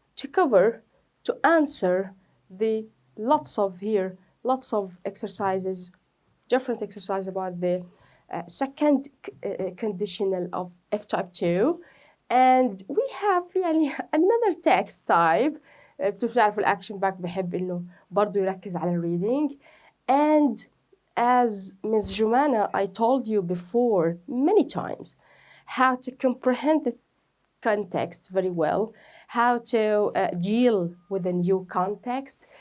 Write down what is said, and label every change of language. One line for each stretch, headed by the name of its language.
English: To cover, to answer the lots of exercises, different exercises about the second conditional of F type 2. And we have another text type.
Arabic: بتعرفوا الأكشن باك بحب إنه برضو يركز على reading.
English: And as Ms. Jumana, I told you before many times how to comprehend the context very well, how to deal with a new context.